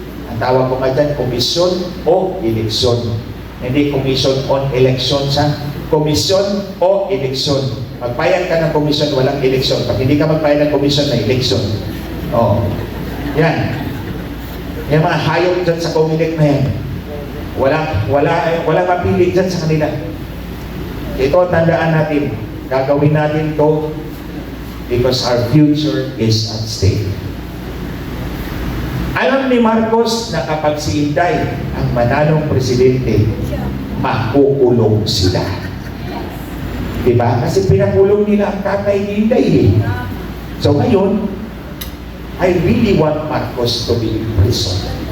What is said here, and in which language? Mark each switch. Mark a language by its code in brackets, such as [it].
[tl] Ang tawag ko nga dyan, komisyon o eleksyon. Hindi commission on elections, ha? Komisyon o eleksyon. Magbayad ka ng komisyon, walang eleksyon. Pag hindi ka magbayad ng komisyon, na eleksyon. Oh. Yan. Yung mga hayop dyan sa Comelec na yan. Walang mapili dyan sa kanila. Ito, tandaan natin. Gagawin natin to [en] because our future is at stake. [tl] Alam ni Marcos na kapag si Inday ang manalong presidente, makukulong sila. Diba? Kasi pinakulong nila ang tatay ni Inday eh. So ngayon, [en] I really want Marcos to be in prison.